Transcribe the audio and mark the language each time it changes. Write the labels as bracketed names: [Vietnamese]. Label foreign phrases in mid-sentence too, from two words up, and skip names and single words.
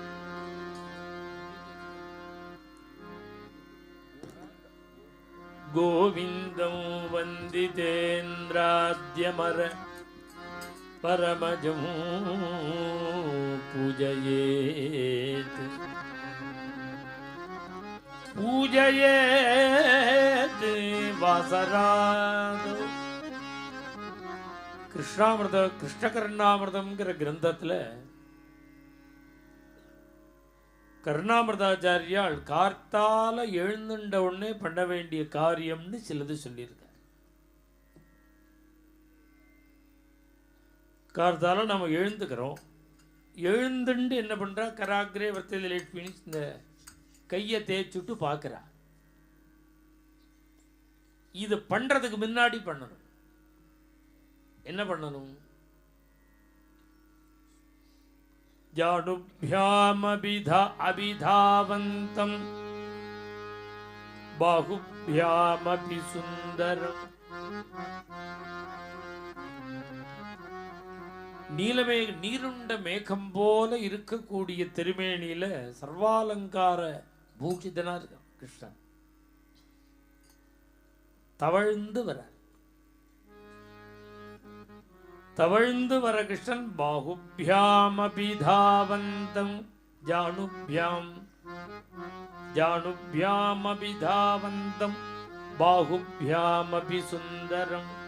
[Sanskrit] गोविंदं वंदितेन्द्राद्यमर परमजं पूजयेत् पूजयेत् वासरादो कृष्णामृत [Tamil] कृष्णकर्णामृतம்ங்கற கிரந்தத்துல கருணாமிர்தாச்சாரியால் கார்த்தால எழுந்துண்ட உடனே பண்ண வேண்டிய காரியம்னு சிலது சொல்லியிருக்கார். கார்த்தால நம்ம எழுந்துக்கிறோம். எழுந்துண்டு என்ன பண்றா, [Sanskrit] कराग्रे वर्तते लक्ष्मी [Tamil] இந்த கையை தேய்ச்சுட்டு பார்க்கிறா. இது பண்றதுக்கு முன்னாடி பண்ணணும். என்ன பண்ணணும்? [Sanskrit] जानुभ्यामभिधावन्तं बाहुभ्यामपि सुंदरम [Tamil] நீலமே நீருண்ட மேகம் போல இருக்கக்கூடிய திருமேனியில சர்வாலங்கார பூஷிதனா இருக்கான் கிருஷ்ணன். தவழ்ந்து வர கிருஷ்ணன் [Sanskrit] बाहुभ्यामभिधावन्तं जानुभ्यामभिधावन्तं बाहुभ्यामपि सुन्दरम्.